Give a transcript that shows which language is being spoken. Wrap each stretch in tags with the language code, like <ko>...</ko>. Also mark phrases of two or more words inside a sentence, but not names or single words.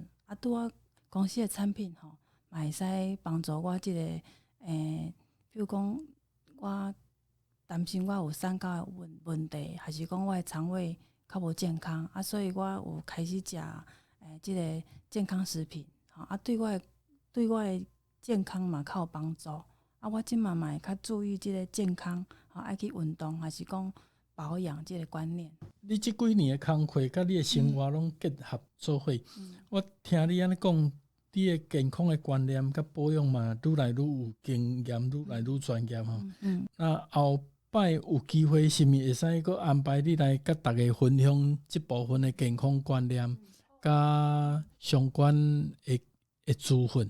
<nan>拄我公司的产品嘛会使帮助我即个比如讲我担心我有三高的问题，还是讲我的肠胃较无健康所以我有开始食即个健康食品对我的健康嘛较有帮助我即嘛会较注意即个健康爱去运动，还是讲保养即个观念。你即几年的工课甲你的生活拢结合做伙，我听你安尼讲，你的健康的观念甲保养嘛，愈来愈有经验，愈来愈专业后摆有机会，是毋是会使阁安排你来甲大家分享即部分的健康观念甲相关的资讯？</nan>